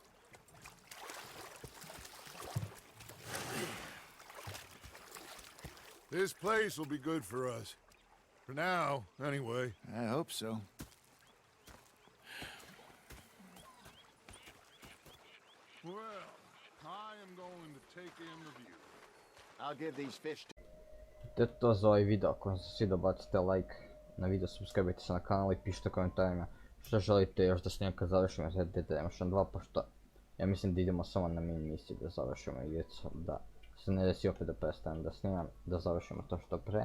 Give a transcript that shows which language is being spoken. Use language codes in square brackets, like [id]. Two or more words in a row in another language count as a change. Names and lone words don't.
[en] This place will be good for us. For now, anyway. I hope so. Well, I am going to take in the view. I'll give these fish to... [sr] To je to za ovaj video. Ako vam se svidio, bacite like na video, subscribe se na kanal i pišite u komentarima što želite još da snimam kad završimo Red Dead Redemption 2, pošto ja mislim da idemo samo na min misiju da završimo igricu, da se ne desi opet da prestanem da snimam, da završimo to što pre.